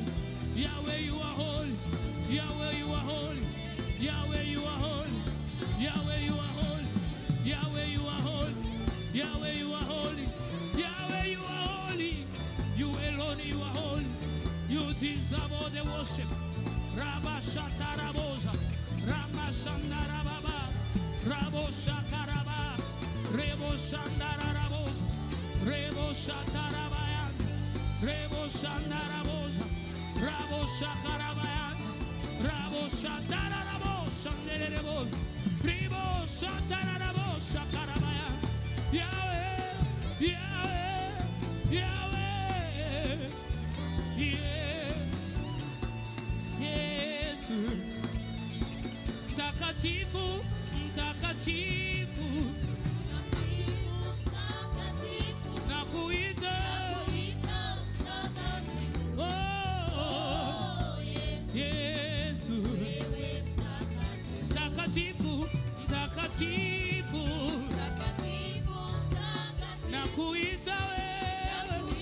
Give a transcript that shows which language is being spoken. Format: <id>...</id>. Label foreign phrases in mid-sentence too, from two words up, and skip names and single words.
<en>Yahweh, you are holy. Yahweh, you are holy. Yahweh, you are holy. Yahweh, you are holy. Yahweh, you are holy. Yahweh, you are holy. Yahweh, you are holy. You alone, you are holy. You deserve all the worship. Rabba Shatarabosa. Rama Shandarababa. Rabo Shakaraba. Rebo Shandarabosa. Rebo Shatarabayan. Rebo Shandarabosa. Rabo Shakarabayan. Rabo Shatarabosa. Shandarabo. Rebo Shatarabosa. Shakarabayan. Yahweh. Yahweh. Yahweh. Yeah. Yes.</en> <sw>Mtakatifu, mtakatifu, nakuita, oh, Yesu, mtakatifu, mtakatifu, nakuita wewe,</sw>